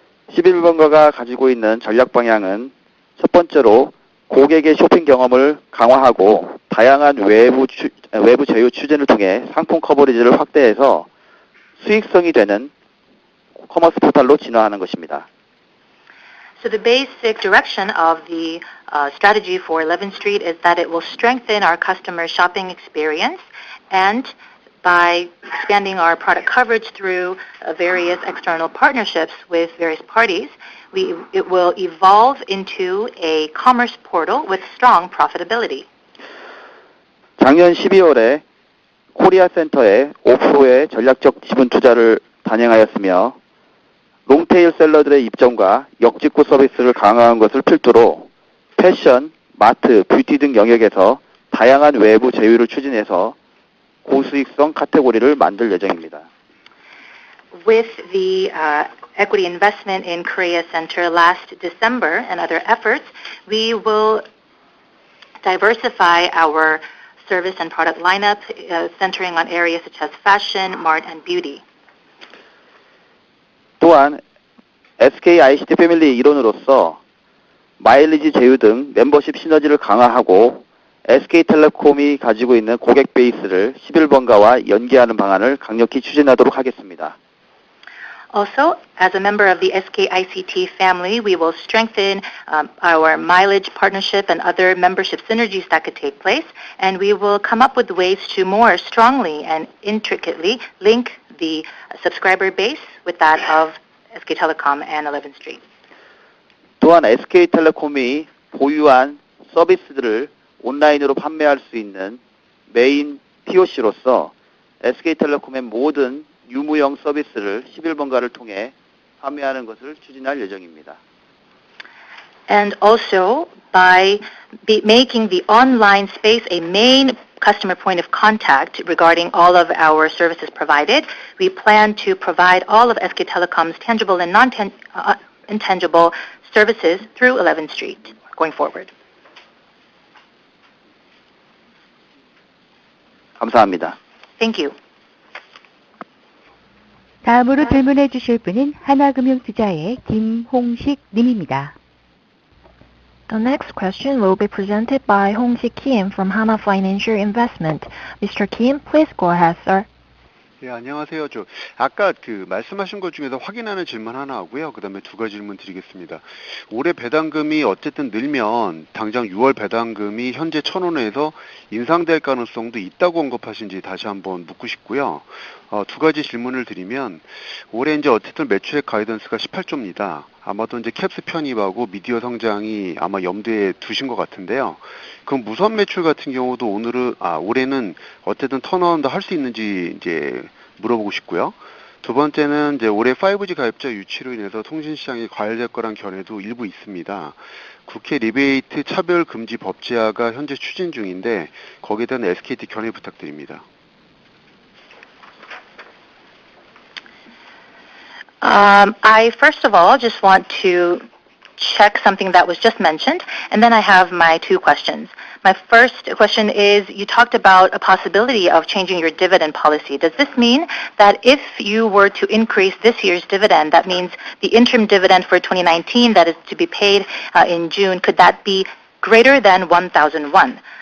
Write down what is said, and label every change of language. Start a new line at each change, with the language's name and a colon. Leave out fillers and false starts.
Korean: 11번가가 가지고 있는 전략 방향은 첫 번째로 고객의 쇼핑 경험을 강화하고 다양한 외부 제휴 추진을 통해 상품 커버리지를 확대해서 수익성이 되는 커머스 포털로 진화하는 것입니다.
English: So the basic direction of the strategy for 11th Street is that it will strengthen our customer shopping experience, and by expanding our product coverage through various external partnerships with various parties, it will evolve into a commerce portal with strong profitability.
Korean: 작년 12월에 코리아 센터에 5%의 전략적 지분 투자를 단행하였으며 롱테일 셀러들의 입점과 역직구 서비스를 강화한 것을 필두로 패션, 마트, 뷰티 등 영역에서 다양한 외부 제휴를 추진해서 고수익성 카테고리를 만들 예정입니다.
English: With the equity investment in Korea Center last December and other efforts, we will diversify our service and product lineup centering on areas such as fashion, mart, and beauty.
Korean: 또한 SK ICT 패밀리 일원으로서 마일리지 제휴 등 멤버십 시너지를 강화하고 SK텔레콤이 가지고 있는 고객 베이스를 11번가와 연계하는 방안을 강력히 추진하도록 하겠습니다.
English: Also, as a member of the SK ICT family, we will strengthen our mileage partnership and other membership synergies that could take place, and we will come up with ways to more strongly and intricately link the subscriber base with that of SK Telecom and 11th Street.
Korean: 또한 SK텔레콤이 보유한 서비스들을 온라인으로 판매할 수 있는 메인 POC로서 SK텔레콤의 모든 유무형 서비스를 11번가를 통해 판매하는 것을 추진할 예정입니다.
English: And also, by making the online space a main customer point of contact regarding all of our services provided, we plan to provide all of SK Telecom's tangible and non-intangible services through 11th Street going forward.
Korean: 감사합니다.
English: Thank you.
Korean: 다음으로 질문해 주실 분은 하나금융투자의 김홍식 님입니다.
English: The next question will be presented by Hong-sik Kim from Hana Financial Investment. Mr. Kim, please go ahead, sir.
Korean: 예, 안녕하세요. 아까 말씀하신 것 중에서 확인하는 질문 하나 하고요. 그 다음에 두 가지 질문 드리겠습니다. 올해 배당금이 어쨌든 늘면 당장 6월 배당금이 현재 1,000원에서 인상될 가능성도 있다고 언급하신지 다시 한번 묻고 싶고요. 두 가지 질문을 드리면 올해 이제 어쨌든 매출액 가이던스가 18조입니다. 아마도 이제 캡스 편입하고 미디어 성장이 아마 염두에 두신 것 같은데요. 그럼 무선 매출 같은 경우도 올해는 어쨌든 턴어라운드 할 수 있는지 이제 물어보고 싶고요. 두 번째는 이제 올해 5G 가입자 유치로 인해서 통신 시장이 과열될 거란 견해도 일부 있습니다. 국회 리베이트 차별 금지 법 제화가 현재 추진 중인데 거기에 대한 SKT 견해 부탁드립니다.
English: I first of all just want to check something that was just mentioned, and then I have my two questions. My first question is, you talked about a possibility of changing your dividend policy. Does this mean that if you were to increase this year's dividend, that means the interim dividend for 2019 that is to be paid in June, could that be greater than 1,001?